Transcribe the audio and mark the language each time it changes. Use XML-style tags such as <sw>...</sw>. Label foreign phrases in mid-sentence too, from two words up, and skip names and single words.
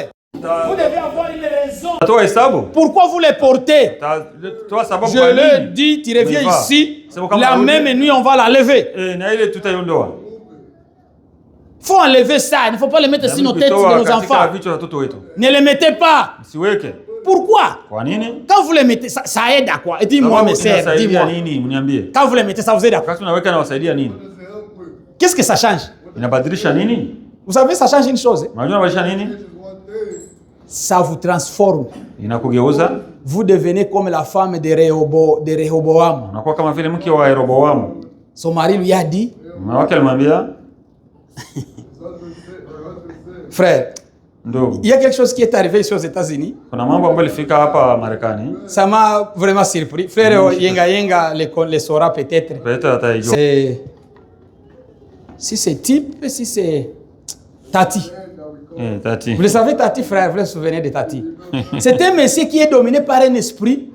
<fr>Vous devez avoir une raison. Pourquoi vous les portez? Je le dis, tu reviens ici, la même nuit on va la lever. Il faut enlever ça, il ne faut pas les mettre sur nos têtes de nos enfants. Ne les mettez pas. Pourquoi?</fr> <sw>Kwa nini?</sw> <fr>Quand vous les mettez, ça aide à quoi? Et dis-moi, mes sœurs, dis-moi.</fr> <sw>Nini, mniambie.</sw> <fr>Quand vous les mettez, ça vous aide à quoi?</fr> <sw>Wakati unaweka na wasaidia nini?</sw> <fr>Qu'est-ce que ça change?</fr> <sw>Inabadilisha nini?</sw> <fr>Vous savez, ça change une chose.</fr> <sw>Unajua inabadilisha nini?</sw> <fr>Ça vous transforme.</fr> <sw>Inakugeuza.</sw> <fr>Vous devenez comme la femme de Rehoboam.</fr> <sw>Unakuwa kama vile mke wa Yeroboamu.</sw> <fr>Son mari lui a dit,</fr> <sw>mume wake alimwambia,</sw> <fr>frère,</fr> <sw>ndugu,</sw> <fr>il y a quelque chose qui est arrivé ici aux États-Unis.</fr> <sw>kuna mambo ambayo ilifika hapa Marekani.</sw> <fr>Ça m'a vraiment surpris. Frère Yenga le saura peut-être.</fr> <sw>Peut-être ataijua.</sw> <fr>Si c'est type, si c'est Tati. Tati. Vous le savez, Tati, frère, vous vous souvenez de Tati. C'est un monsieur qui est dominé par un esprit.</fr>